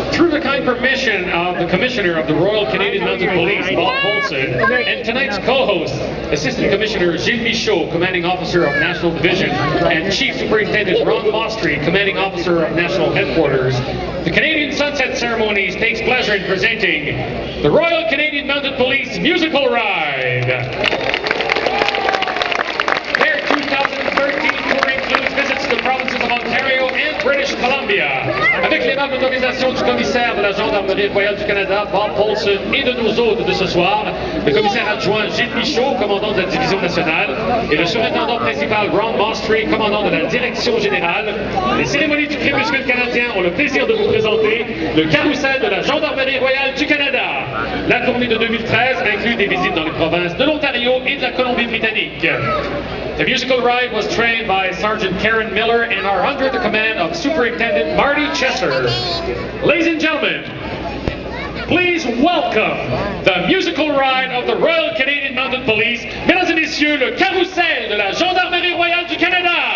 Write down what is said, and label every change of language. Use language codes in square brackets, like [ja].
[en] the kind permission of the Commissioner of the Royal Canadian Mounted Police, Bob Polson, and tonight's co-host, Assistant Commissioner Gilles Michaud, Commanding Officer of National Division, and Chief Superintendent Ron Mostry, Commanding Officer of National Headquarters, the Canadian Sunset Ceremonies takes pleasure in presenting the Royal Canadian Mounted Police Musical Ride. Their 2013 tour includes visits to the provinces of Ontario and British Columbia. [fr] Avec l'aimable autorisation du commissaire de la Gendarmerie royale du Canada, Bob Polson, et de nos hôtes de ce soir, le commissaire adjoint Gilles Michaud, commandant de la Division nationale, et le surintendant principal Ron Mostry, commandant de la Direction générale, les cérémonies du crépuscule canadien ont le plaisir de vous présenter le carrousel de la Gendarmerie royale du Canada. La tournée de 2013 inclut des visites dans les provinces de l'Ontario et de la Colombie-Britannique. [en] The musical ride was trained by Sergeant Karen Miller and are under the command of Superintendent Marty Chesser. Ladies and gentlemen, please welcome the musical ride of the Royal Canadian Mounted Police. [fr] Mesdames et messieurs, le carrousel de la Gendarmerie royale du Canada.